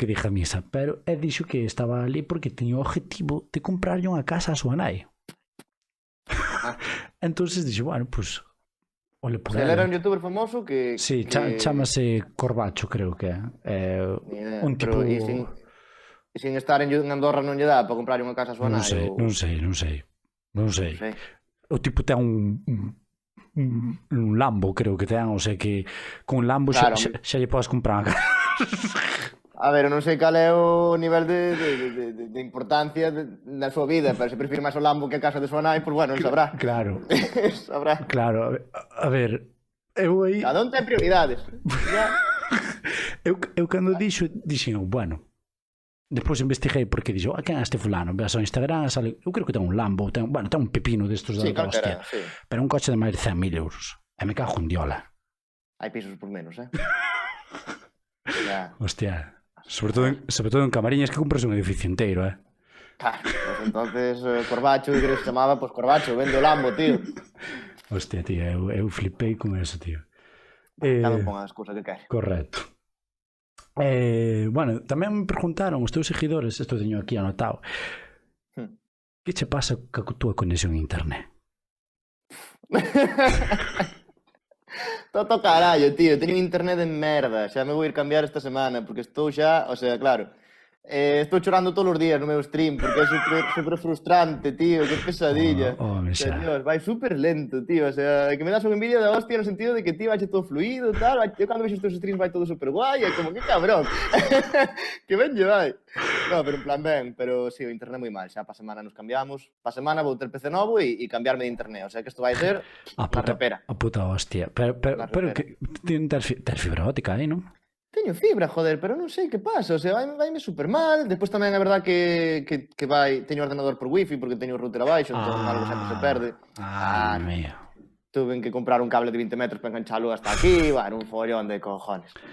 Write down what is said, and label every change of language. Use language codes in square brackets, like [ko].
[gl] que diga misa, pero é dixo que estaba ali porque tiña o objetivo de comprarlle unha casa a súa nai. Entonces dixo, bueno, pues ole por ele era un youtuber famoso que... Sí, chámase Corbacho, creo que é. Un tipo... E sin estar en Andorra non lle dá para comprar unha casa a súa nai? Non sei. O tipo ten un Lambo, creo que ten, o sea que con un Lambo xa lle podes comprar unha casa. A ver, eu non sei cal é o nivel de importancia na súa vida, pero se prefiro máis o Lambo que a casa de súa nai, pois bueno, non sabrá. Claro. Sabrá. Claro, a ver, eu aí... Cada un ten prioridades. Eu cando dixen, bueno, despois investiguei porque dixo, quen é este fulano? Veas ao Instagram, sale, eu creo que ten un Lambo, ten un pepino destos da hostia, pero un coche de máis de 100.000 euros. E me cago en diola. Hai pisos por menos, Hostia. Sobre todo en Camariñas que compras un edificio inteiro, Claro, pues entonces Corbacho, que se chamaba, pues Corbacho, vende o Lambo, tío. Hostia, tío, eu flipei con eso, tío. Cada un pon as cousas que quere. Correcto. Bueno, tamén me preguntaron os teus seguidores, isto teño aquí anotado, que che pasa ca túa conexión a internet? Toto carallo, tío, teño internet de merda. Xa me vou ir cambiar esta semana porque estou xa, o sea, claro, estou chorando todos os días no meu stream porque é super frustrante, tío, que pesadilla. Dios, vai super lento, tío, o sea, que me das unha envidia de hostia no sentido de que, tío, vai todo fluido, tal, eu cando vexo estes streams vai todo super guai, é como que cabrón. Que ben lle vai. No, pero en plan ben, pero sí, o internet moi mal, xa pa semana nos cambiamos, pa semana vou ter PC novo e cambiarme de internet, o sea que isto vai ser a repera. A puta hostia, pero que tes fibra óptica aí, non? teño fibra, joder, pero non sei que pasa, o sea, vaime super mal. Despois tamén é verdad que teño ordenador por wifi porque teño o router abaixo, entón algo sempre se perde. Mío. [es] Tuve que comprar un cable de 20 metros para enganchalo hasta aquí, bueno, un follón de cojones.